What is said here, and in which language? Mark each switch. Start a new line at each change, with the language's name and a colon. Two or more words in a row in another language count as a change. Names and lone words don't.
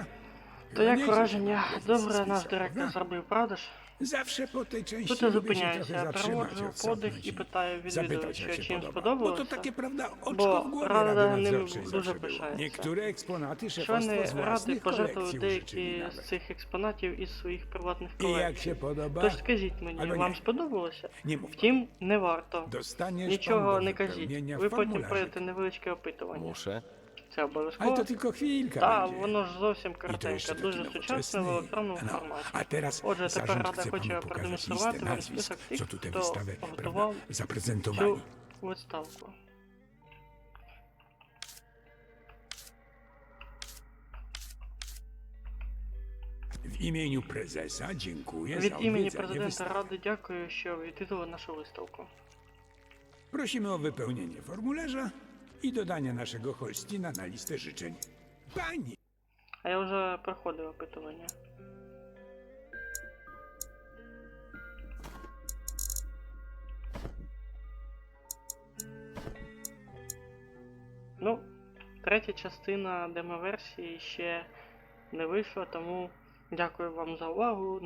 Ukrainian: То
Polish: Chyba
Ukrainian: як
Polish: nieźle,
Ukrainian: враження?
Polish: żeby
Ukrainian: Добре
Polish: spisać,
Ukrainian: наш директор
Polish: prawda?
Ukrainian: зробив, правда ж?
Polish: Zawsze po tej części
Ukrainian: Тут я
Polish: lubię się
Ukrainian: зупиняюся,
Polish: trochę zatrzymać,
Ukrainian: переводжу
Polish: odsapnąć
Ukrainian: подих і
Polish: i
Ukrainian: питаю
Polish: zapytać,
Ukrainian: відвідувача,
Polish: jak się
Ukrainian: чи їм
Polish: podoba. Bo to
Ukrainian: сподобалося.
Polish: takie, prawda, oczko Bo w głowie Rada Rady nimi Nadzorczej
Ukrainian: дуже
Polish: zawsze było.
Ukrainian: пишається.
Polish: Niektóre eksponaty
Ukrainian: Члени
Polish: szefostwo z
Ukrainian: ради
Polish: własnych
Ukrainian: пожертвували
Polish: kolekcji
Ukrainian: деякі
Polish: użyczyli
Ukrainian: з
Polish: nawet.
Ukrainian: цих експонатів із своїх приватних
Polish: I jak
Ukrainian: колекцій.
Polish: się podoba,
Ukrainian: Тож скажіть мені, Або ні. вам сподобалося?
Polish: nie mów.
Ukrainian: Втім, не варто.
Polish: Dostaniesz
Ukrainian: Нічого
Polish: pan do
Ukrainian: не кажіть.
Polish: wypełnienia
Ukrainian: Ви потім
Polish: formularzyk.
Ukrainian: пройдете невеличке опитування.
Polish: Muszę.
Ukrainian: Це
Polish: Ale
Ukrainian: обов'язково.
Polish: to tylko chwilka
Ukrainian: Та,
Polish: będzie.
Ukrainian: воно ж зовсім
Polish: I to
Ukrainian: коротеньке,
Polish: jeszcze taki
Ukrainian: дуже сучасне в
Polish: nowoczesny.
Ukrainian: електронному
Polish: No,
Ukrainian: форматі.
Polish: a teraz
Ukrainian: Отже, тепер
Polish: zarząd
Ukrainian: Рада
Polish: chce
Ukrainian: хоче
Polish: panu pokazać
Ukrainian: продемонструвати
Polish: listę
Ukrainian: вам
Polish: nazwisk,
Ukrainian: список
Polish: co
Ukrainian: тих,
Polish: tu tę
Ukrainian: хто
Polish: wystawę,
Ukrainian: готував
Polish: prawda, zaprezentowali.
Ukrainian: цю виставку.
Polish: W imieniu prezesa dziękuję
Ukrainian: Від
Polish: za
Ukrainian: імені
Polish: odwiedzenie
Ukrainian: президента
Polish: wystawy.
Ukrainian: Ради дякую, що відвідали нашу виставку.
Polish: Prosimy o wypełnienie formularza i dodanie naszego Holstina na listę życzeń. Pani!
Ukrainian: А я вже проходив опитування. Ну, третя частина демо-версії ще не вийшла, тому дякую вам за увагу.